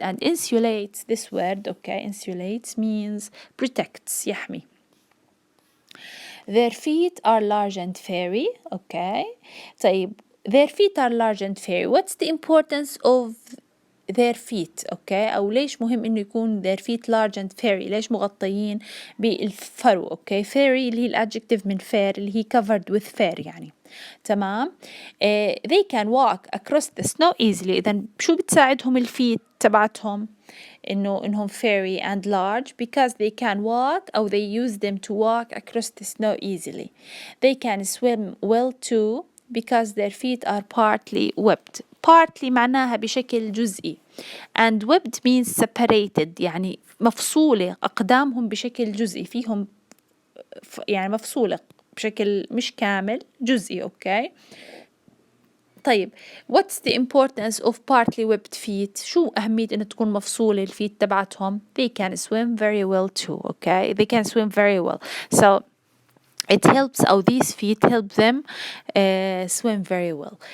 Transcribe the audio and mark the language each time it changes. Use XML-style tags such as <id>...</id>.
<en>and insulates, this word okay, insulates means protects</en> <ar>يحمي.</ar> <en>their feet are large and fairy. okay.</en> <ar>طيب</ar> <en>their feet are large and fairy. what's the importance of their feet؟ okay.</en> <ar>أو ليش مهم إنه يكون</ar> <en>their feet large and fairy؟</en> <ar>ليش مغطيين بالفرو؟ okay. fairy اللي هي الادجكتيف من fair اللي هي</ar> <en>covered with fur</en> <ar>يعني. تمام.</ar> <en>they can walk across the snow easily.</en> <ar>إذن شو بتساعدهم الفيت تبعتهم إنهم</ar> <en>fairy and large because they can walk أو they use them to walk across the snow easily. they can swim well too because their feet are partly webbed. partly</en> <ar>معناها بشكل جزئي</ar> <en>and webbed means separated</en> <ar>يعني مفصولة. أقدامهم بشكل جزئي فيهم يعني مفصولة بشكل مش كامل جزئي.</ar> <en>okay. طيب what's the importance of partly webbed feet؟</en> <ar>شو أهمية إنه تكون مفصولة الفيت تبعتهم؟</ar> <en>they can swim very well too. okay. they can swim very well. so it helps أو these feet help them swim very well.</en>